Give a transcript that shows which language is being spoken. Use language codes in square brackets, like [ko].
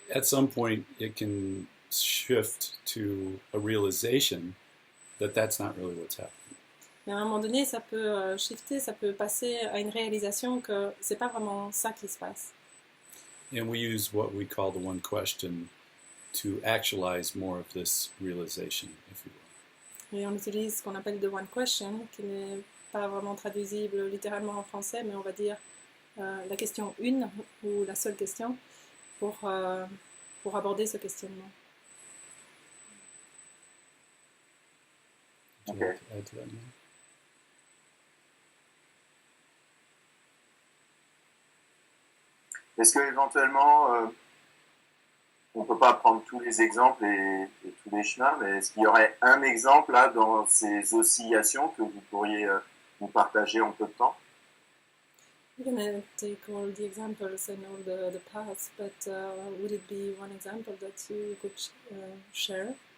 [en] at some point, it can shift to a realization that that's not really what's happening. [fr] Mais à un moment donné, ça peut shifter, ça peut passer à une réalisation que c'est pas vraiment ça qui se passe. [en] And we use what we call the one question to actualize more of this realization, if you will. [fr] Et on utilise ce qu'on appelle the one question, qui n'est pas vraiment traduisible littéralement en français, mais on va dire la question 1 ou la seule question pour aborder ce questionnement. [en] Would you Okay. like to add to that, Neil? [fr] Est-ce que éventuellement, on peut pas prendre tous les exemples et tous les chemins, mais est-ce qu'il y aurait un exemple là dans ces oscillations que vous pourriez nous partager en peu de temps? [en] We're going to take all the examples and all the paths, but would it be one example that you could share?